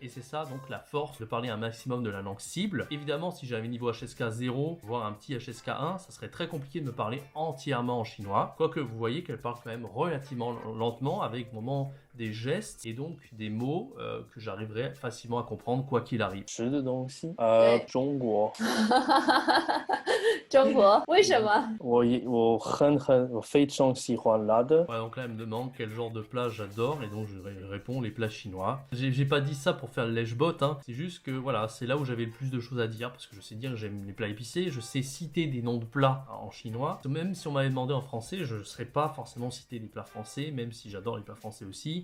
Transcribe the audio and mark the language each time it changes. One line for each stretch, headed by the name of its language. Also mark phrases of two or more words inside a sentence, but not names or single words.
French: Et c'est ça donc la force de parler un maximum de la langue cible. Évidemment, si j'avais niveau HSK 0, voire un petit HSK 1, ça serait très compliqué de me parler entièrement en chinois. Quoique vous voyez qu'elle parle quand même relativement lentement avec au moment des gestes et donc des mots que j'arriverai facilement à comprendre quoi qu'il arrive.
Chinese: 吃的东西，对中国，中国为什么？我非常喜欢辣的。
French: Ouais, donc là, elle me demande quel genre de plat j'adore, et donc je réponds les plats chinois. J'ai pas dit ça pour faire le lèche-bot, hein. C'est juste que voilà, c'est là où j'avais le plus de choses à dire, parce que je sais dire que j'aime les plats épicés, je sais citer des noms de plats en chinois. Même si on m'avait demandé en français, je ne saurais pas forcément citer des plats français, même si j'adore les plats français aussi.